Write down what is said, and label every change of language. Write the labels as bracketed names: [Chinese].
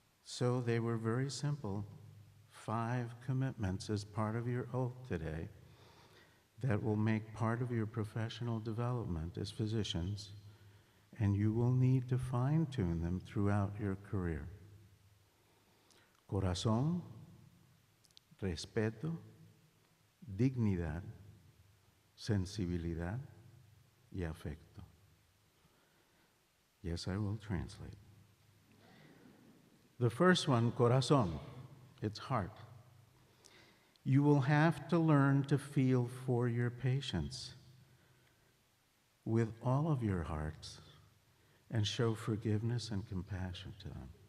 [English] So they were very simple, 5 commitments as part of your oath today that will make part of your professional development as physicians, and you will need to fine-tune them throughout your career. [Spanish] Corazón, respeto, dignidad, sensibilidad y afecto. [English] Yes, I will translate. The first one, corazón, it's heart. You will have to learn to feel for your patients with all of your hearts and show forgiveness and compassion to them.